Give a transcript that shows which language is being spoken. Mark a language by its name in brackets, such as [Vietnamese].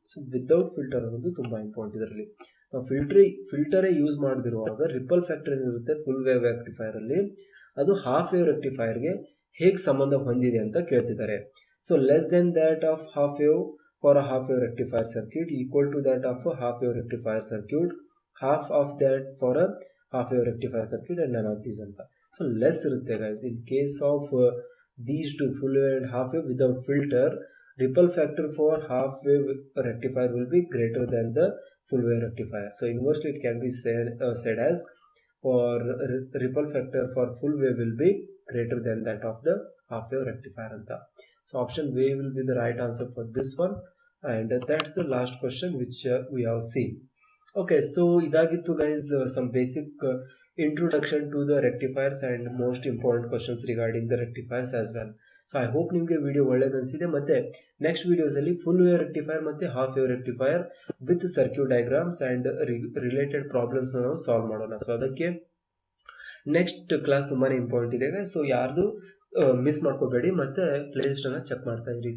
[English] So without filter [Kannada] ಅನ್ನೋದು ತುಂಬ important. ಇದರಲ್ಲಿ ನಾವು ಫಿಲ್ಟರೇ ಯೂಸ್ ಮಾಡದಿರುವಾಗ ರಿಪಲ್ ಫ್ಯಾಕ್ಟರ್ ಏನಿರುತ್ತೆ ಫುಲ್ ವೇವ್ ರೆಕ್ಟಿಫೈರ್ ಅಲ್ಲಿ, ಅದು ಹಾಫ್ ವೇವ್ ರೆಕ್ಟಿಫೈರ್ಗೆ ಹೇಗೆ ಸಂಬಂಧ ಹೊಂದಿದೆ ಅಂತ ಕೇಳ್ತಿದ್ದಾರೆ. [English] so less than that of half wave for a half wave rectifier circuit equal to that of half wave rectifier circuit, half of that for a half wave rectifier circuit and none of these [Kannada] ಅಂತ. So less ಇರುತ್ತೆ guys. [English] In case of these two full wave and half wave without filter, ripple factor for half wave rectifier will be greater than the full wave rectifier. So inversely it can be said as for ripple factor for full wave will be greater than that of the half wave rectifier [Kannada] anta. [English] So option A will be the right answer for this one, and that's the last question which we have seen. Okay, so [Kannada] idagittu [English] guys some basic introduction to the rectifiers and most important questions regarding the rectifiers as well. So I hope [Kannada] ನಿಮಗೆ video ಒಳ್ಳೇದು ಅನಿಸಿದೆ. ಮತ್ತು next ವೀಡಿಯೋಸಲ್ಲಿ full wave rectifier ಮತ್ತು half wave rectifier with circuit diagrams and related ಪ್ರಾಬ್ಲಮ್ಸ್ನ ನಾವು solve ಮಾಡೋಣ. So ಅದಕ್ಕೆ next class ತುಂಬಾ important ಇದೆ. ಸೊ ಯಾರ್ದು ಮಿಸ್ ಮಾಡ್ಕೋಬೇಡಿ, ಮತ್ತು ಪ್ಲೇಲಿಸ್ಟನ್ನು ಚೆಕ್ ಮಾಡ್ತಾ ಇರಿ.